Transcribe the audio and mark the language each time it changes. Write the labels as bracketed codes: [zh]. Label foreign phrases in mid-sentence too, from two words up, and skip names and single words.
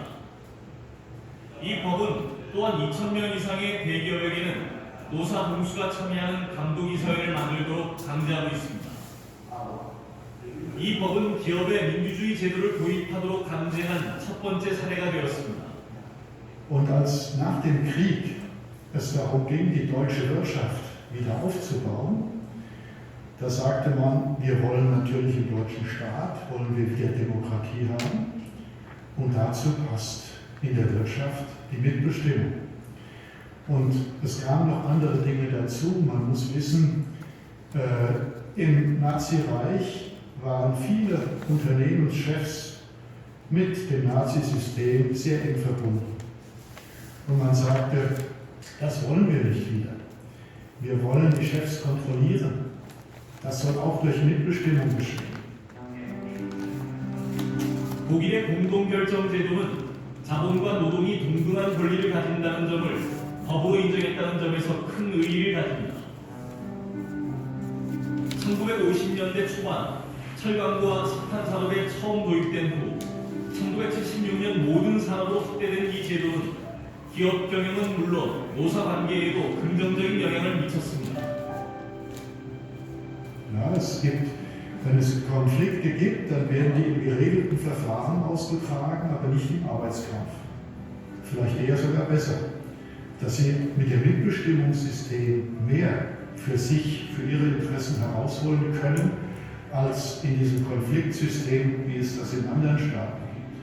[ko] 이 법은 또한 2,000명 이상의 대기업에게는 노사 동수가 참여하는 감독이사회를 만들도록 강제하고 있습니다. 이 법은 기업의 민주주의 제도를 도입하도록 강제한 첫 번째 사례가 되었습니다. [de] Und als nach dem Krieg es darum ging, die deutsche Wirtschaft wieder aufzubauen, Da sagte man, wir wollen natürlich im deutschen Staat, wollen wir wieder Demokratie haben und dazu passt in der Wirtschaft die Mitbestimmung. Und es kamen noch andere Dinge dazu. Man muss wissen, im Nazireich waren viele Unternehmenschefs mit dem Nazisystem sehr eng verbunden. Und man sagte, das wollen wir nicht wieder. Wir wollen die Chefs kontrollieren. Das soll auch durch Mitbestimmung geschehen. [ko] 독일의 공동결정제도는 자본과 노동이 동등한 권리를 가진다는 점을 법으로 인정했다는 점에서 큰 의의를 가집니다. 1950년대 초반 철강과 석탄 산업에 처음 도입된 후 1976년 모든 산업으로 확대된 이 제도는 기업 경영은 물론 노사 관계에도 긍정적인 영향을 미쳤습니다. [de] Ja, wenn es Konflikte gibt, dann werden die in geregelten Verfahren ausgetragen, aber nicht im Arbeitskampf. Vielleicht eher sogar besser, dass sie mit dem Mitbestimmungssystem mehr für sich, für ihre Interessen herausholen können, als in diesem Konfliktsystem, wie es das in anderen Staaten gibt.